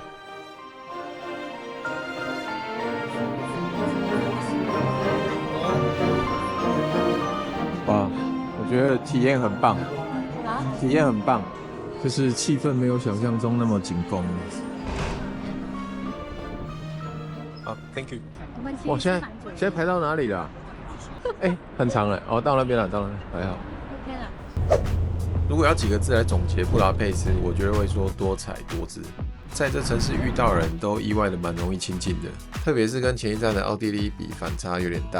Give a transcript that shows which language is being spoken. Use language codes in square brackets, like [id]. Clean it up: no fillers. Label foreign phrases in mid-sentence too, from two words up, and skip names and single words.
[zh] 哇，我覺得體驗很棒，體驗很棒，就是氣氛沒有想象中那麼緊繃。 [en] 好 ，Thank you。 [zh] 哇，現在排到哪裡了？哎，很長了哦，到那邊了，到那邊還好。OK 了。如果要幾個字來總結布達佩斯，我覺得會說多彩多姿。在這城市遇到人都意外的蠻容易親近的，特別是跟前一站的奧地利比，反差有點大。